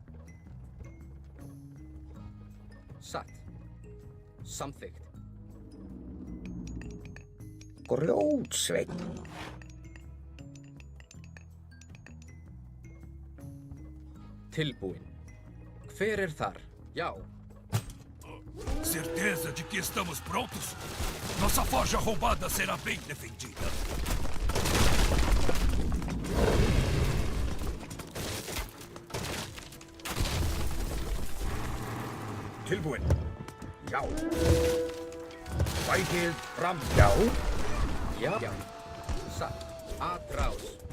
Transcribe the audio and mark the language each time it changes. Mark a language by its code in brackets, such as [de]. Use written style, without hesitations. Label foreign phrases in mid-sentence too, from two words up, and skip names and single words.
[is] Satt. Samþykkt. Grjótsveinn. Tilbúin. Hver þar? Já. [pt] Certeza de que estamos prontos? Nossa forja roubada será bem defendida. [is] Tilbúin. Já. Vægið fram. Já. Já, já. Satt. Atrás.